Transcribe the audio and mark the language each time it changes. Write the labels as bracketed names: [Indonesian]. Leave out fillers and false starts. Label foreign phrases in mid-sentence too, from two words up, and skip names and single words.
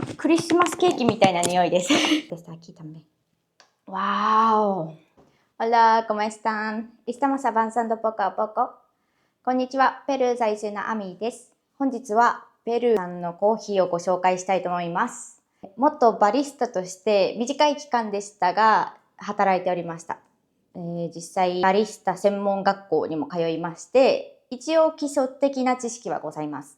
[Japanese] リスマスケーキみたいな匂いです。 [Spanish] Desde aquí también. [Japanese] ¡Wow! [Spanish] Hola, ¿cómo están? Estamos avanzando poco a poco. [Japanese] こんにちは、ペルー在住のアミーです。本日はペルー産のコーヒーをご紹介したいと思います。元バリスタとして短い期間でしたが働いておりました。実際バリスタ専門学校にも通いまして、一応基礎的な知識はございます。